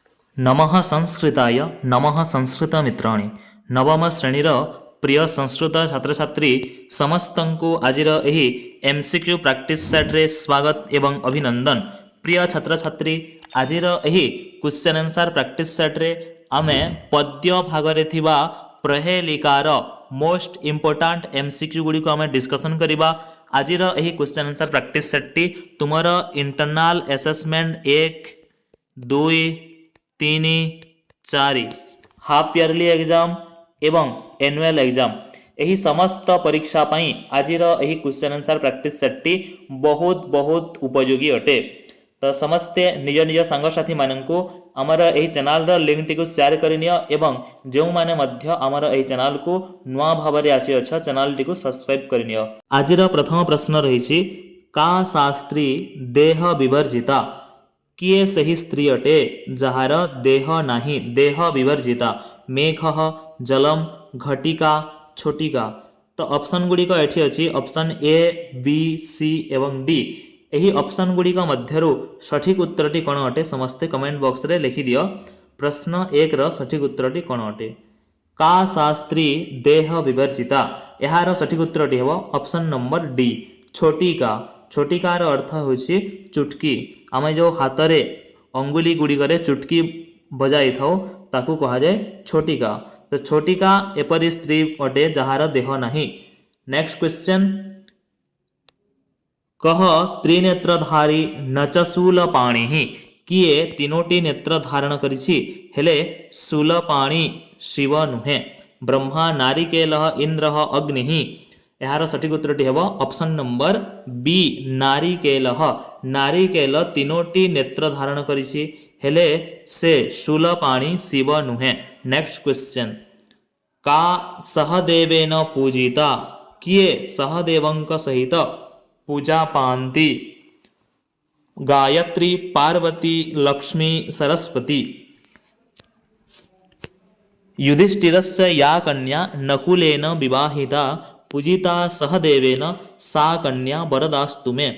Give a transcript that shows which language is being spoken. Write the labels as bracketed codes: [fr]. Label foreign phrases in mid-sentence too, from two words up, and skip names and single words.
[sa] नमः संस्कृताय नमः संस्कृतमित्राणि [or] ନବମ ଶ୍ରେଣୀର ପ୍ରିୟ ସଂସ୍କୃତ ଛାତ୍ର ଛାତ୍ରୀ ସମସ୍ତଙ୍କୁ ଆଜିର ଏହି [en] MCQ practice set [or] ରେ ସ୍ୱାଗତ ଏବଂ ଅଭିନନ୍ଦନ। ପ୍ରିୟ ଛାତ୍ର ଛାତ୍ରୀ ଆଜିର ଏହି [en] question answer practice set [or] ରେ ଆମେ ପଦ୍ୟ ଭାଗରେ ଥିବା ପ୍ରହେଳିକାର [en] most important MCQ [or] ଗୁଡ଼ି କୁ ଆମେ ଡିସକସନ କରିବା। ଆଜିର ଏହି [en] question answer practice set [or] ଟି ତୁମର [en] internal assessment [or] 1 2 3 4 [en] half yearly exam [or] ଏବଂ [en] annual exam [or] ଏହି ସମସ୍ତ ପରୀକ୍ଷା ପାଇଁ ଆଜିର ଏହି [en] question answer practice set [or] ବହୁତ ବହୁତ ଉପଯୋଗୀ ଅଟେ। ତୋ ସମସ୍ତେ ନିଜ ନିଜ ସାଙ୍ଗସାଥୀ ମାନଙ୍କୁ ଆମର ଏହି ଚ୍ୟାନେଲ ର ଲିଙ୍କ ଟି କୁ ସେୟାର କରିଦିଅ ଏବଂ ଯେ ମାନେ ମଧ୍ୟ ଆମର ଏହି ଚ୍ୟାନେଲ କୁ ନୂଆ ଭାବରେ ଆସି ଅଛ ଚ୍ୟାନେଲ ଟି କୁ ସବସ୍କ୍ରାଇବ କରିଦିଅ। ଆଜିର ପ୍ରଥମ ପ୍ରଶ୍ନ ରହିଛି [sa] का शास्त्री देह विवर्जिता [or] କିଏ ସେହି ସ୍ତ୍ରୀ ଅଟେ ଯାହାର ଦେହ ନାହିଁ [sa] देह विवर्जिता मेघ जलम घटिका छोटिका। [or] ତୋ ଅପସନ ଗୁଡ଼ିକ ଏଠି ଅଛି ଅପସନ ଏ ବି ସି ଏବଂ ଡି। ଏହି ଅପସନ ଗୁଡ଼ିକ ମଧ୍ୟରୁ ସଠିକ ଉତ୍ତରଟି କେଉଁ ଅଟେ ସମସ୍ତେ [en] comment box [or] ରେ ଲେଖି ଦିଅ। ପ୍ରଶ୍ନ 1 ର ସଠିକ ଉତ୍ତରଟି କେଉଁ ଅଟେ [sa] का शास्त्री देह विवर्जिता [or] ଯାହାର ସଠିକ ଉତ୍ତରଟି ହେବ [en] option number D [or] छोटिका। ଛୋଟିକାର ଅର୍ଥ ହେଉଛି ଚୁଟକି ଆମେ ଯେ ହାତ ରେ ଆଙ୍ଗୁଳି ଗୁଡ଼ିକ ଚୁଟକି ବଜାଇ ଥାଉ ତାକୁ କୁହାଯାଏ ଛୋଟିକା। ତୋ ଛୋଟିକା ଏପରି ସ୍ତ୍ରୀ ଅଟେ ଯାହାର ଦେହ ନାହିଁ। [en] next question [sa] कह त्रिनेत्रधारी नचशूलपाणि [or] କିଏ ତିନୋଟି ନେତ୍ର ଧାରଣ କରିଛି ହେଲେ ଶୂଳପାଣି ଶିବ ନୁହେଁ ବ୍ରହ୍ମା ନାରିକେଳ ଇନ୍ଦ୍ର ଅଗ୍ନି। ଯାହାର ସଠିକ ଉତ୍ତରଟି ହେବ [en] option number B [or] ନାରିକେଳ। ନାରିକେଳ ତିନୋଟି ନେତ୍ର ଧାରଣ କରିଛି ହେଲେ ସେ ଶୂଳପାଣି ଶିବ ନୁହେଁ। [en] next question [sa] का सहदेवेन पूजिता [or] କିଏ ସହଦେବଙ୍କ ସହିତ ପୂଜା ପାନ୍ତି ଗାୟତ୍ରୀ ପାର୍ବତୀ ଲକ୍ଷ୍ମୀ ସରସ୍ୱତୀ। [sa] युधिष्ठिरस्य या कन्या नकुलेन विवाहिता पूजिता सहदेवेन सा कन्या वरदास्तु मे।